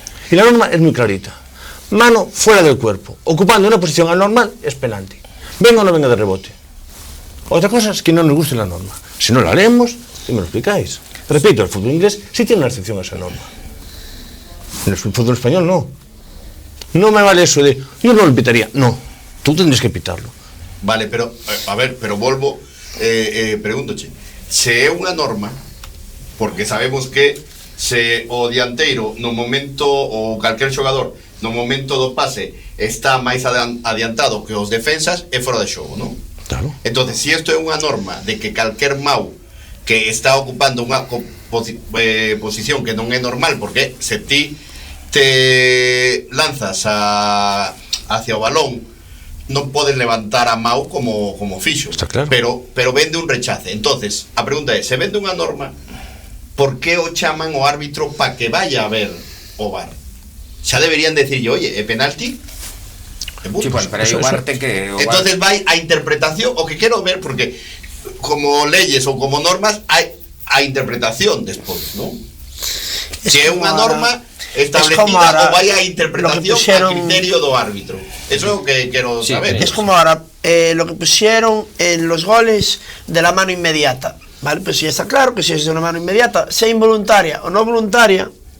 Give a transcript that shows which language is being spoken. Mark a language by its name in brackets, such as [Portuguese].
[Spanish] Y la norma es muy clarita. Mano fuera del cuerpo, ocupando una posición anormal, es penalti. Venga o no venga de rebote. Otra cosa es que no nos guste la norma. Si no la leemos, y me lo explicáis. Repito, el fútbol inglés sí tiene una excepción a esa norma. En el fútbol español no. No me vale eso de, yo no lo pitaría. No, tú tendrías que pitarlo. [Galician] Vale, pero a ver, pero volvo pregúntoche, se é unha norma, porque sabemos que se o dianteiro no momento ou calquer xogador no momento do pase está máis adiantado que os defensas, é fora de xogo, non? Claro. Entonces, si isto é unha norma de que calquer mau que está ocupando unha posición que non é normal, porque se ti te lanzas hacia o balón, non podes levantar a mau como fixo. Está claro. Pero vende un rechace. Entonces, a pregunta é, se vende unha norma, por que o chaman o árbitro [Spanish] para que vaya a ver [Galician] o VAR? Xa deberían decirlle, oye, é penalti? E punto. Sí, bueno, pero aí o VAR ten que... Entonces vai a interpretación, o que quero ver, porque como leyes ou como normas hai a interpretación despois, non? Se é unha norma establecida ou vai a interpretación a criterio do árbitro. Eso é o que quero saber. [Spanish] Es como ahora lo que pusieron en los goles de la mano inmediata. Vale, pues ya está claro que si es de una mano inmediata, sea involuntaria o no voluntaria,